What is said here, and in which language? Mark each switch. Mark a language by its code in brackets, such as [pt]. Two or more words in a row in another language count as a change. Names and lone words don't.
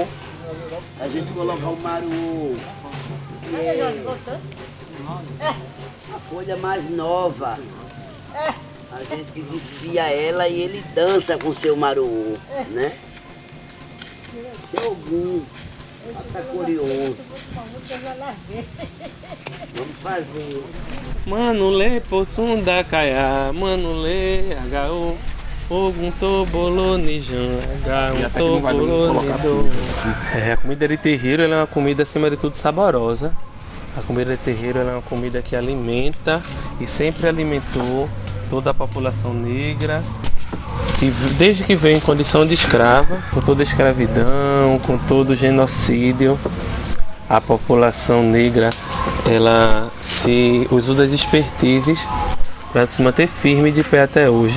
[pt] A gente coloca o maruô. A folha mais nova. A gente desfia ela e ele dança com o seu maruô, né? Seu Ogum, tá curioso. Vamos fazer. [yo] Manulê, possunda, caiá, manulê, agaô, ogum, tobolô, nijan, agaô, tobolô, nidô. [pt] A comida de terreiro ela é uma comida, acima de tudo, saborosa. A comida de terreiro ela é uma comida que alimenta e sempre alimentou toda a população negra. E desde que veio em condição de escrava, com toda a escravidão, com todo o genocídio, a população negra ela se usou das expertises para se manter firme de pé até hoje.